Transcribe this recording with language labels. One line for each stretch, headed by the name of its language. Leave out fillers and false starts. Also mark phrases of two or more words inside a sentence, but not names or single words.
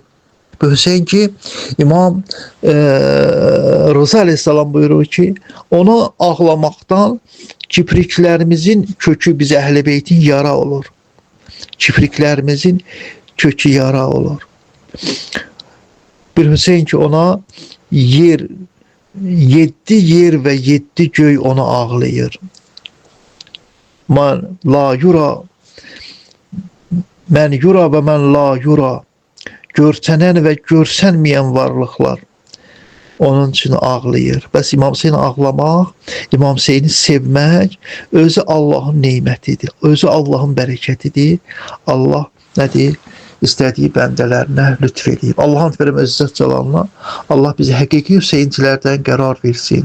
Azerbaijani: Bu Hüseyin ki, İmam Rıza Aleyhisselam buyurur ki, onu ağlamaqdan kipriklərimizin kökü biz Əhl-i Beytin yara olur. Kipriklərimizin kökü yara olur. Bir Hüseyin ki, ona yer, 7 yer ve 7 göy onu ağlayır.
Arabic: من لا يُرى، من يُرى ومن لا يُرى.
Azerbaijani: Görsənən və görsənməyən varlıqlar onun üçün ağlayır. Bəs İmam Hüseyni ağlamaq, İmam Hüseyni sevmək özü Allahın nemətidir, özü Allahın bərəkətidir. Allah nədir? İstədiyi bəndələrinə lütf edib. Allahın verəm əzzət cəlalına, Allah bizi həqiqi Hüseyinçilərdən qərar versin.